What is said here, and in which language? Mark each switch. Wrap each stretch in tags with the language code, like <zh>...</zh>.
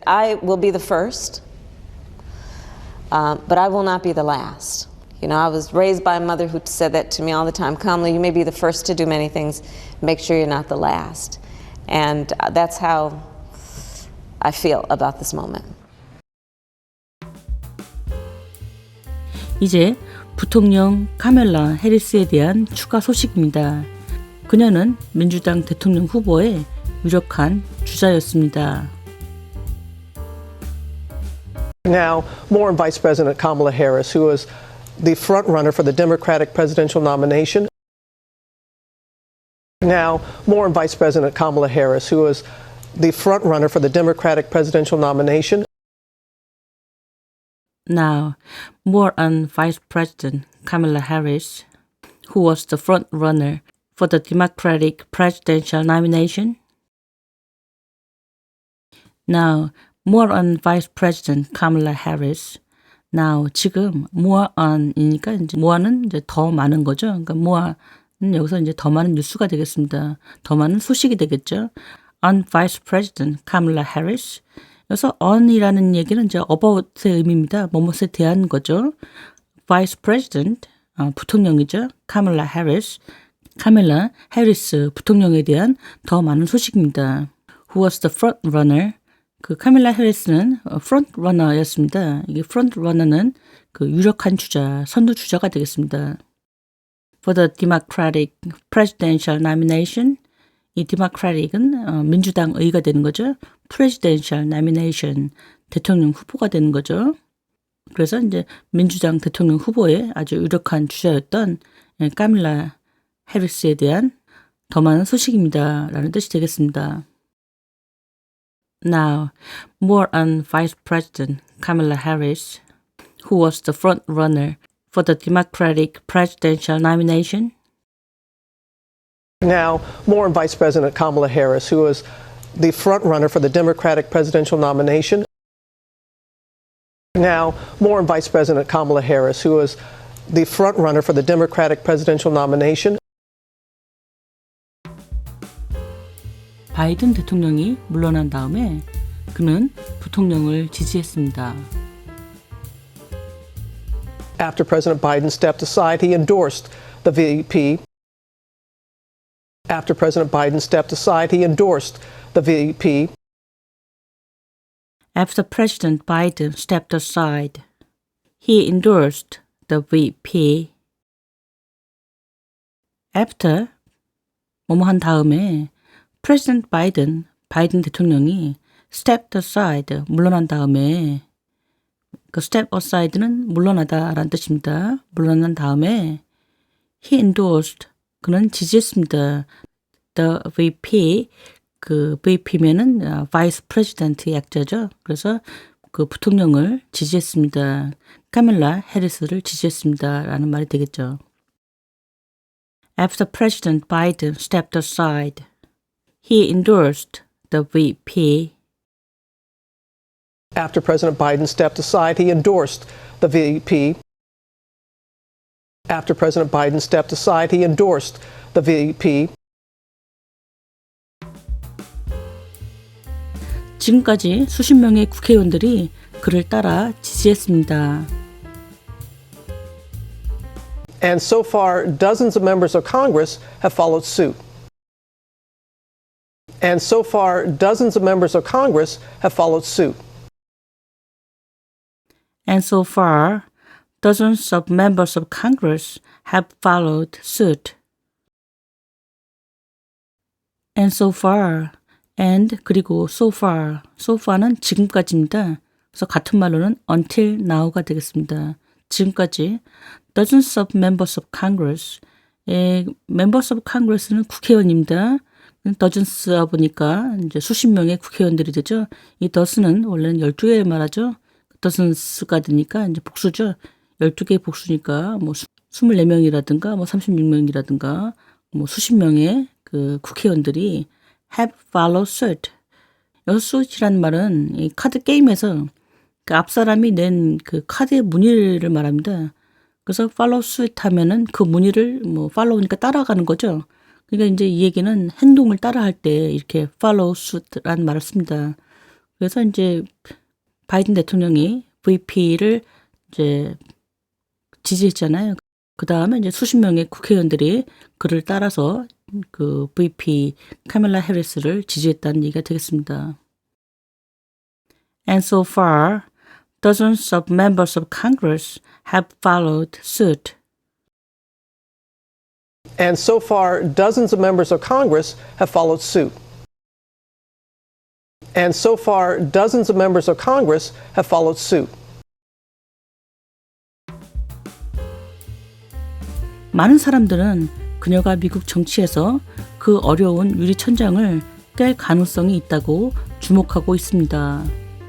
<en>I will be the first, but I will not be the last. You know, I was raised by a mother who said that to me all the time. Kamala, you may be the first to do many things. Make sure you're not the last. And that's how I feel about this moment.</en> <ko>이제 부통령 카밀라 해리스에 대한 추가 소식입니다. 그녀는 민주당 대통령 후보의 유력한 주자였습니다.</ko> <en>Now, more on Vice President Kamala Harris, who is the front runner for the Democratic presidential nomination. Now, more on Vice President Kamala Harris, who is the front runner for the Democratic presidential nomination. Now, more on Vice President Kamala Harris, who was the front runner for the Democratic presidential nomination. Now, more on Vice President Kamala Harris.</en> <ko>Now, 지금 more on이니까 이제 more는 이제 더 많은 거죠. 그러니까 more는 여기서 이제 더 많은 뉴스가 되겠습니다. 더 많은 소식이 되겠죠.</ko> <en>On Vice President Kamala Harris.</en> <ko>여기서 on이라는 얘기는 이제 about의 의미입니다. 뭐뭇에 대한 거죠. Vice President 부통령이죠. Kamala Harris. 카밀라 해리스 부통령에 대한 더 많은 소식입니다.</ko> <en>Who was the front runner?</en> <ko>그 카밀라 해리스는 프론트 러너였습니다. 이게 프론트 러너는 그 유력한 주자, 선두 주자가 되겠습니다.</ko> <en>For the Democratic presidential nomination,</en> <ko>이 Democratic은 민주당의가 되는 거죠.</ko> <en>Presidential nomination,</en> <ko>대통령 후보가 되는 거죠. 그래서 이제 민주당 대통령 후보의 아주 유력한 주자였던 카밀라 해리스에 대한 더 많은 소식입니다. 라는 뜻이 되겠습니다.</ko> <en>Now, more on Vice President Kamala Harris, who was the front runner for the Democratic presidential nomination. Now, more on Vice President Kamala Harris, who is the front runner for the Democratic presidential nomination. Now, more on Vice President Kamala Harris, who is the front runner for the Democratic presidential nomination.</en> <ko>바이든 대통령이 물러난 다음에 그는 부통령을 지지했습니다.</ko> <en>After President Biden stepped aside, he endorsed the VP. After President Biden stepped aside, he endorsed the VP. After President Biden stepped aside, he endorsed the VP.</en> <ko>After 뭐뭐 한 다음에</ko> <en>President Biden,</en> <ko>바이든 대통령이</ko> <en>stepped aside,</en> <ko>물러난 다음에 그 step aside는 물러나다라는 뜻입니다. 물러난 다음에</ko> <en>he endorsed,</en> <ko>그는 지지했습니다. The VP, 그 VP면은 Vice President의 약자죠. 그래서 그 부통령을 지지했습니다. 카밀라 해리스를 지지했습니다. 라는 말이 되겠죠.</ko> <en>After President Biden stepped aside, he endorsed the VP. After President Biden stepped aside, he endorsed the VP. After President Biden stepped aside, he endorsed the VP.</en> <ko>지금까지 수십 명의 국회의원들이 그를 따라 지지했습니다.</ko> <en>And so far, dozens of members of Congress have followed suit. And so far, dozens of members of Congress have followed suit. And so far, dozens of members of Congress have followed suit. And so far, and</en> <ko>그리고</ko> <en>so far, so far</en> <ko>는 지금까지입니다. 그래서 같은 말로는</ko> <en>until now</en> <ko>가 되겠습니다. 지금까지</ko> <en>dozens of members of Congress,</en> <ko>members of Congress는 국회의원입니다. dozens가 보니까 이제 수십 명의 국회의원들이 되죠. 이 dozen은 원래는 12개를 말하죠. dozens가 되니까 이제 복수죠. 12개의 복수니까 뭐 24명이라든가 뭐 36명이라든가 뭐 수십 명의 그 국회의원들이</ko> <en>have followed suit.</en> <ko>여기서 suit이라는 말은 이 카드 게임에서 그 앞 사람이 낸 그 카드의 무늬를 말합니다. 그래서 follow suit 하면은 그 무늬를 뭐 follow니까 따라가는 거죠. 그러니까 이제 이 얘기는 행동을 따라할 때 이렇게 follow suit라는 말을 씁니다. 그래서 이제 바이든 대통령이 VP를 이제 지지했잖아요. 그 다음에 이제 수십 명의 국회의원들이 그를 따라서 그 VP 카밀라 해리스를 지지했다는 얘기가 되겠습니다.</ko> <en>And so far, dozens of members of Congress have followed suit. And so far, dozens of members of Congress have followed suit. And so far, dozens of members of Congress have followed suit.</en> <ko>많은 사람들은 그녀가 미국 정치에서 그 어려운 유리천장을 깰 가능성이 있다고 주목하고 있습니다.</ko>